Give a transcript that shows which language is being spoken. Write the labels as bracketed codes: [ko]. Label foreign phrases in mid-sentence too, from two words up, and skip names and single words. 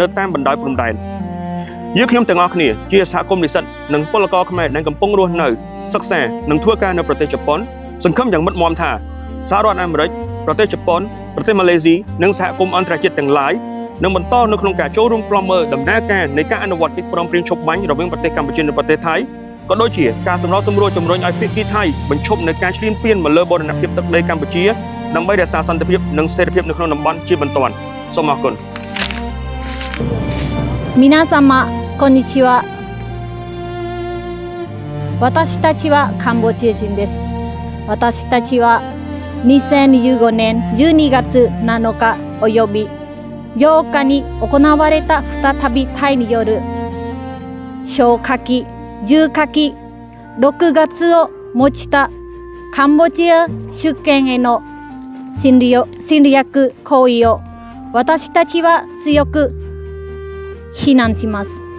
[km] តាមបណ្ដោយព្រំដែនយើងខ្ញុំទាំងអស់គ្នាជាសហគមន៍និស្សិតនិងពលករខ្មែរដែលកំពុងរស់នៅសិក្សានិងធ្វើការនៅប្រទេសជប៉ុនសង្ឃឹមយ៉ាងមុតមាំថាសហរដ្ឋអាមេរិកប្រទេសជប៉ុនប្រទេសម៉ាឡេស៊ីនិងសហគមន៍អន្តរជាតិទាំងឡាយនឹងបន្តនៅក្នុងការចូលរួមផ្លំមើលដំណើរការនៃការអនុវត្តកិច្ចព្រមព្រៀងឈប់បាញ់រវាងប្រទេសកម្ពុជានិងប្រទេសថៃក៏ដូចជាការសម្របសម្រួលជំរុញឲ្យភាគីថៃបញ្ឈប់នៅការឈ្លានពានមកលើបូរណភាពទឹកដីកម្ពុជាដើម្បីរក្សាសន្តិភាពនិងស្ថិរភាពនៅក្នុងតំបន់ជាបន្ទាន់សូមអរគុណ [ja] 皆様こんにちは。私たちはカンボジア人です。私たちは2015年12月7日および8日に行われた再びタイによる小火器、重火器、6月を持ちたカンボジア主権への侵略行為を私たちは強く非難します。